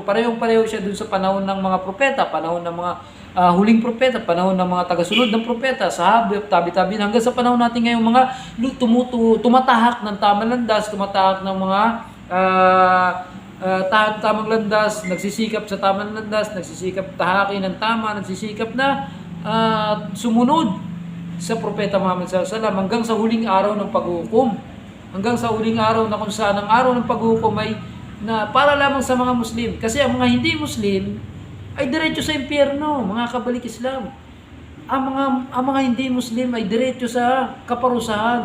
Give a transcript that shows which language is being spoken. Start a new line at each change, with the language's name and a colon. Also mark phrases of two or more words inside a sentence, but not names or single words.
Filipino: Parehong-pareho siya dun sa panahon ng mga propeta, panahon ng mga huling propeta, panahon ng mga tagasunod ng propeta, sahaba, tabi-tabi, hanggang sa panahon natin ngayon mga tumatahak ng tamang landas, tumatahak ng mga tamang landas, nagsisikap sa tamang landas, nagsisikap tahakin ng tama, nagsisikap na sumunod sa propeta Muhammad
Arabic: صلى الله عليه وسلم
Filipino: hanggang sa huling araw ng paghukom. Hanggang sa huling araw na kung saan ang araw ng paghukom ay na para lamang sa mga Muslim. Kasi ang mga hindi Muslim ay diretso sa impyerno, mga kabalik Islam. Ang mga hindi Muslim ay diretso sa kaparusahan.